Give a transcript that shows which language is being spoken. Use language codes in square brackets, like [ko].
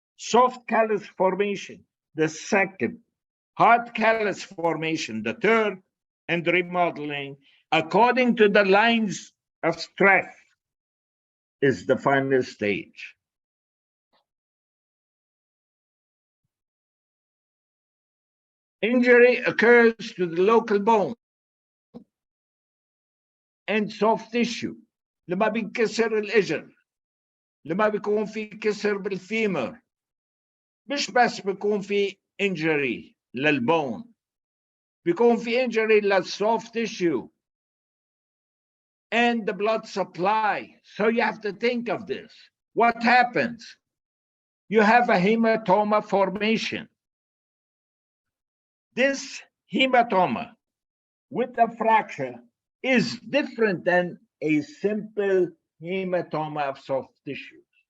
[en] soft callus formation, the second, hard callus formation, the third, and remodeling, according to the lines of stress, is the final stage. Injury occurs to the local bone and soft tissue. [ar] لما بينكسر الإجر، لما بيكون في كسر بالفيمر، مش بس بيكون في injury للبون، بيكون في injury لل [en] soft tissue and the blood supply. So you have to think of this. What happens? You have a hematoma formation. This hematoma with a fracture is different than a simple hematoma of soft tissues.